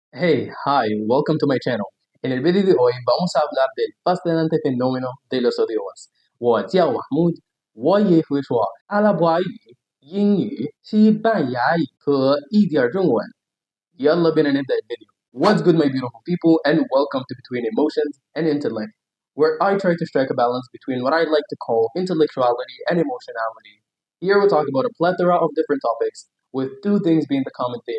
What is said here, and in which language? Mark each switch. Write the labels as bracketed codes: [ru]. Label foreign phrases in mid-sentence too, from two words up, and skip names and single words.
[en] Welcome to my channel. [es] En el vídeo de hoy vamos a hablar del fascinante fenómeno de los idiomas. [zh] 我叫mahmoud，我也会说阿拉伯语、英语、西班牙语和一点中文。 [ar] يلا بينا نبدأ فيديو. [en] What's good, my beautiful people, and welcome to Between Emotions and Intellect, where I try to strike a balance between what I like to call intellectuality and emotionality. Here we'll talk about a plethora of different topics, with two things being the common theme.